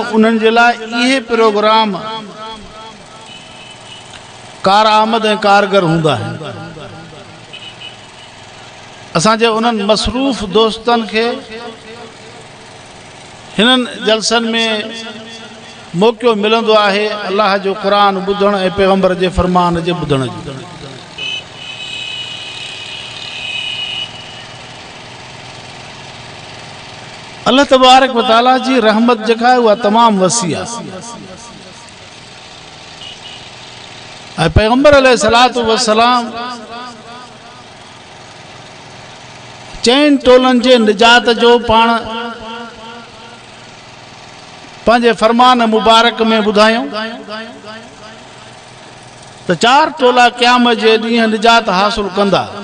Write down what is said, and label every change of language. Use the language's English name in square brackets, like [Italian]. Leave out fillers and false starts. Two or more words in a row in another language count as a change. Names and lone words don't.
[Sindhi] उन्हनि जे लाइ इहे प्रोग्राम कारआमद ऐं कारगर हूंदा आहिनि। असांजे उन्हनि मसरूफ़ दोस्तनि खे हिननि जलसनि में मौक़ो मिलंदो आहे अल्लाह जो क़ुरान ॿुधण ऐं पैगंबर जे फरमान जे ॿुधण जो। [Arabic] الله تبارك وتعالى [Sindhi] जी रहमत जेका [Urdu] ہے وہ [Sindhi] तमाम वसी आहे ऐं पैगंबर [Arabic] عليه الصلاة والسلام [Sindhi] चइनि टोलनि जे निजात जो पाण पंहिंजे फरमान मुबारक में ॿुधायूं त 4 टोला क़यामत जे ॾींहुं निजात हासिल कंदा।